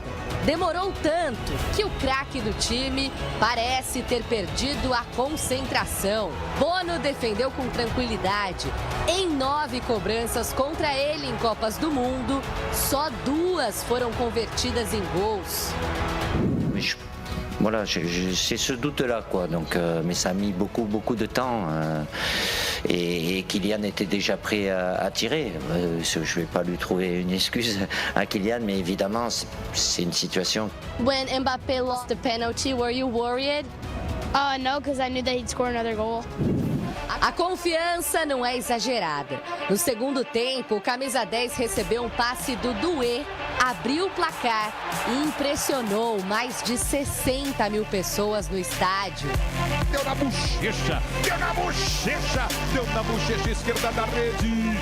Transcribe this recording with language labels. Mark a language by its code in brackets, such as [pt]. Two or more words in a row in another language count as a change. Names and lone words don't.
[pt] Demorou tanto que o craque do time parece ter perdido a concentração. Bono defendeu com tranquilidade. Em 9 cobranças contra ele em Copas do Mundo, só 2 foram convertidas em gols. [fr] Voilà, c'est ce doute-là, quoi. Donc, mais ça a mis beaucoup de temps. Et Kylian était déjà prêt à tirer. Je ne vais pas lui trouver une excuse à Kylian, mais évidemment, c'est une situation. [en] When Mbappé lost the penalty, were you worried? No, because I knew that he'd score another goal. [pt] A confiança não é exagerada. No segundo tempo, o camisa 10 recebeu um passe do Doué, abriu o placar e impressionou mais de 60 mil pessoas no estádio. Deu na bochecha, deu na bochecha esquerda da rede.